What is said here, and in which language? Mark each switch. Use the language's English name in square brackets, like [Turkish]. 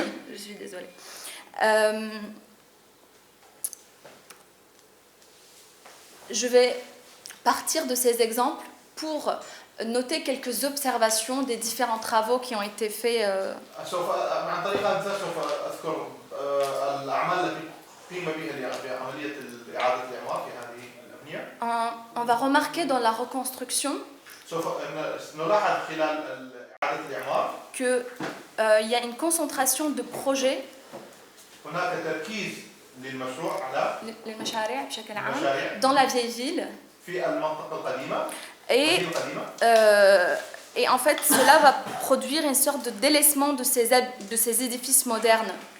[French] Je suis désolée. je vais partir de ces exemples pour noter quelques observations des différents travaux qui ont été faits. [Arabic] سوف عن طريق هذا المثال سوف اذكر الاعمال التي قيم بها بعمليه اعاده الاعمار في هذه الابنيه. [French] On va remarquer dans la reconstruction [Arabic] سوف نلاحظ خلال اعاده الاعمار [French] qu'il y a une concentration de projets [Arabic] هناك تركيز للمشروع على للمشاريع بشكل عام المشاريع [French] dans la vieille ville [Arabic] في المنطقه القديمه [French] et, [Arabic] المدينة القديمه. [French] et en fait cela va produire une sorte de délaissement de ces édifices modernes.